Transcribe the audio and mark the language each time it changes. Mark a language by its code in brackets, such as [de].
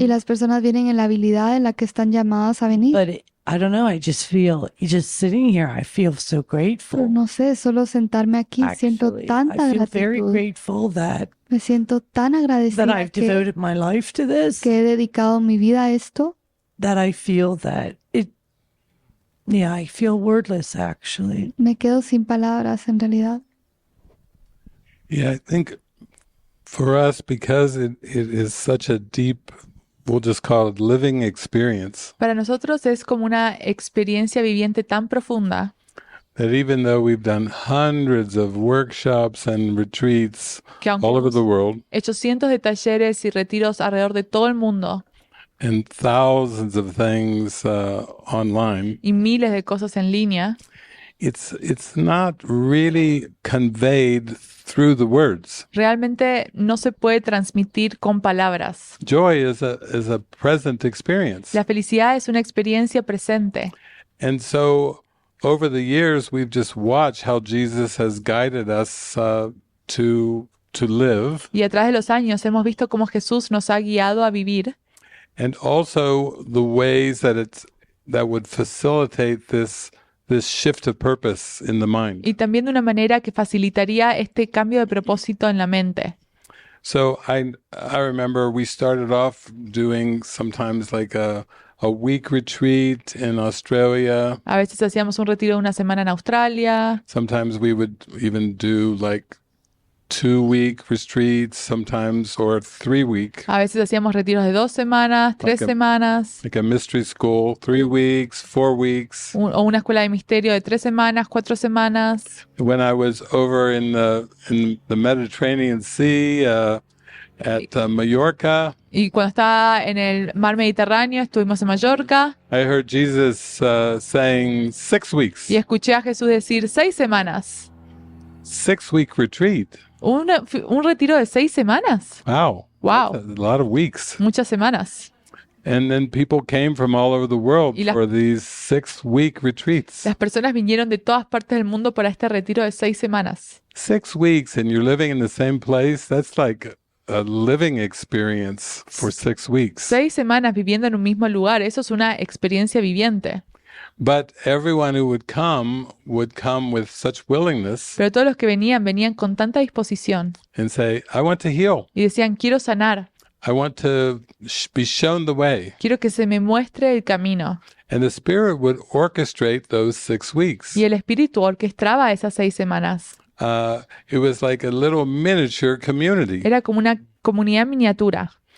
[es] Y las personas vienen en la habilidad en la que están llamadas a venir. [en] But I don't know. I just feel, just sitting here, I feel so [es] Pero [en] grateful. [es] no sé, solo sentarme aquí siento [en] Actually, [es] tanta [en] I feel very [es] gratitud. [en] grateful that [es] Me siento tan agradecida [en] I've devoted my life to this. [es] que he dedicado mi vida a esto, [en] That I feel that I feel wordless actually. [es] me quedo sin palabras en realidad. [en] Yeah, I think for us, because it is such a deep, we'll just call it living experience, [es] Para nosotros es como una experiencia viviente tan profunda [en] that even though we've done hundreds of workshops and retreats [es] que aunque [en] all over [es] hemos [en] the world [es] hecho cientos de talleres y retiros alrededor de todo el mundo [en] and thousands of things online, [es] y miles de cosas en línea, [en] it's not really conveyed through the words. [es] realmente no se puede transmitir con palabras. [en] Joy is a present experience. [es] La felicidad es una experiencia presente. [en] And so over the years, we've just watched how Jesus has guided us to live, [es] Y a través de los años hemos visto cómo Jesús nos ha guiado a vivir [en] and also the ways that would facilitate this shift of purpose in the mind. [es] y también de una manera que facilitaría este cambio de propósito en la mente. [en] So I remember we started off doing sometimes like a week retreat in Australia. [es] A veces hacíamos un retiro de una semana en Australia, [en] Sometimes we would even do like 2-week retreats, sometimes, or 3-week, [es] a veces hacíamos retiros de 2 semanas, 3 semanas, [en] like a mystery school, 3 weeks, 4 weeks. [es] o una escuela de misterio de 3 semanas, 4 semanas. [en] When I was over in the Mediterranean Sea at Mallorca, [es] Y cuando estaba en el mar Mediterráneo, estuvimos en Mallorca [en] I heard Jesus saying 6 weeks, [es] y escuché a Jesús decir 6 semanas. [en] 6-week retreat. [es] Un retiro de 6 semanas. [en] Wow. Wow. That's a lot of weeks. [es] Muchas semanas. [en] And then people came from all over the world [es] Y las- [en] for these 6-week retreats. [es] Las personas vinieron de todas partes del mundo para este retiro de 6 semanas. [en] 6 weeks and you're living in the same place. That's like a living experience for 6 weeks. [es] 6 semanas viviendo en un mismo lugar, eso es una experiencia viviente. [en] But everyone who would come with such willingness [es] Pero todos los que venían con tanta disposición [en] and say, I want to heal. [es] y decían, quiero sanar, [en] I want to be shown the way. [es] quiero que se me muestre el camino. [en] And the Spirit would orchestrate those 6 weeks. [es] Y el Espíritu orquestaba esas 6 semanas. [en] It was like a little miniature community [es] Era como una comunidad miniatura,